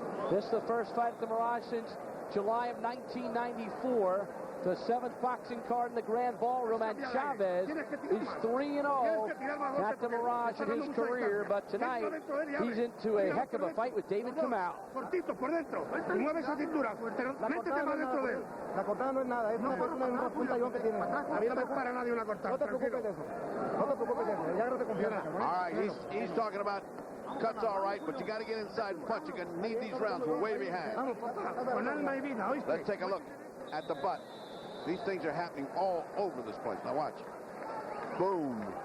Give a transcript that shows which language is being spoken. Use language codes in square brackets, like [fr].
[en] This is the first fight at the Mirage since July of 1994. The 7th boxing card in the Grand Ballroom, and Chavez is 3-0 at the Mirage in his career, but tonight he's into a heck of a fight with David Kamau. [es] Cortito, por dentro. Mueve esa cintura. Métete más dentro de él. La cortada no es nada, es una puntallón que tiene. A mí no me para nadie una cortada. No te preocupes de eso. No te preocupes de eso. Ya no te confianza. [en] All right, he's talking about cuts all right, but you got to get inside and punch. You're going to need these rounds. We're way behind. [es] Con alma y vida, ¿oíste? [en] Let's take a look at the butt. These things are happening all over this place. Now watch. Boom.